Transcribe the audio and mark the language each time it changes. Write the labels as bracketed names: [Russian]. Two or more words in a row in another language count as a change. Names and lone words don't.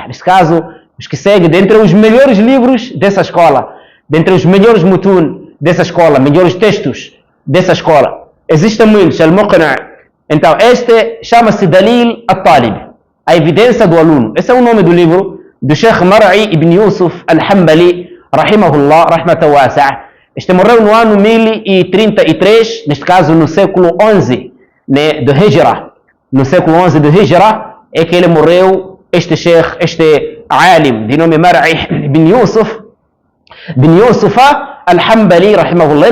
[Portuguese] Neste caso, os que seguem dentre os melhores livros dessa escola, dentre os melhores mutun dessa escola, melhores textos dessa escola. Existem muitos, Al-Muqna'. Então, este chama-se Dalil Al-Talib, a evidência do aluno. Esse é o nome do livro do Sheikh Mar'i ibn Yusuf Al-Hanbali, [Arabic] رحمه الله رحمة واسعة. [Portuguese] Este morreu no ano 1033, neste caso no século 11, né, do Hijra. No século 11 do Hijra é que ele morreu, este Sheikh, este alim de nome Mar'i ibn Yusuf Al-Hanbali, rahimahullah.